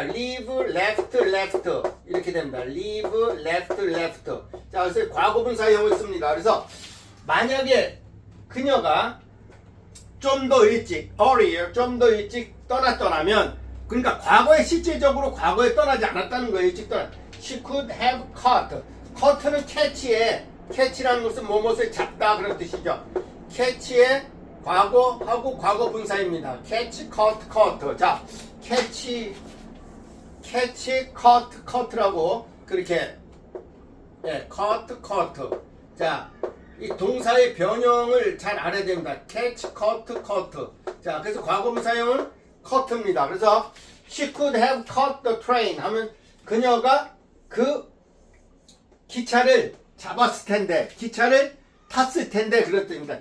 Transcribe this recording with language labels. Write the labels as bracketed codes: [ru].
[ko] leave, left 이렇게 됩니다. [en] leave, left. [ko] 자, 그래서 과거분사형을 씁니다. 그래서 만약에 그녀가 좀 더 일찍, earlier, 좀 더 일찍 떠났더라면, 그러니까 과거에 실질적으로 과거에 떠나지 않았다는 거예요. 일찍 [en] She could have caught. [ko] caugh는 catch라는 것은 무엇을 잡다 그런 뜻이죠. catch의 과거하고 과거 분사입니다. [en] catch, caught, caught. 자, catch, caught, caught라고 그렇게 caught, caught. [ko] 자, 이 동사의 변형을 잘 알아야 됩니다. [en] catch, caught, caught. [ko] 자, 그래서 과거 분사형은 caught입니다. 그래서 [en] she could have caught the train [ko] 하면 그녀가 그 기차를 잡았을 텐데, 기차를 탔을 텐데 그런 뜻입니다.